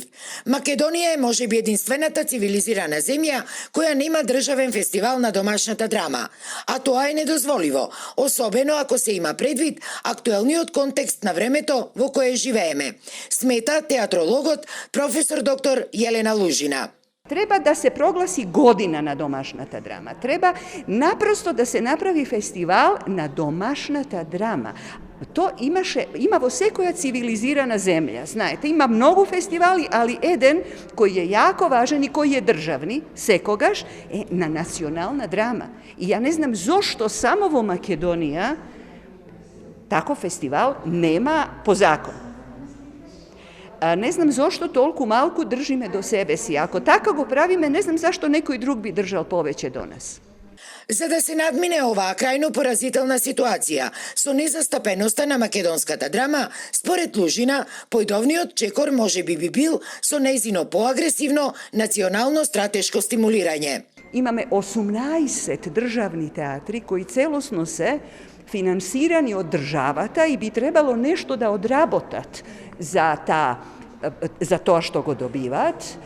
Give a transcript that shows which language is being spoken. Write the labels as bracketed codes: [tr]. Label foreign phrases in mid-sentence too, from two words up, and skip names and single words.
[mk] Македонија е можеби единствената цивилизирана земја која нема државен фестивал на домашната драма. А тоа е недозволиво, особено ако се има предвид актуелниот контекст на времето во кое живееме, смета театрологот професор доктор Јелена Лужина. Треба да се прогласи година на домашната драма. Треба напросто да се направи фестивал на домашната драма. То има во секоја цивилизирана земја. [sr] Znajte, ima mnogo festivali, ali jedan koji je jako važan i koji je državni, sekogaš, na nacionalna drama. I ja ne znam zašto samo vo Makedonija tako festival nema po zakonu. [mk] Не знам зашто толико малку држиме до себе си. Ако тако го правиме, не знам зашто некој друг би држал повеќе до нас. За да се надмине оваа крајно поразителна ситуација со незастапеноста на македонската драма, според Лужина, појдовниот чекор можеби би бил со нејзино поагресивно национално стратешко стимулирање. Имаме 18 државни театри кои целосно се финансирани од државата и би требало нешто да одработат за тоа што го добиваат.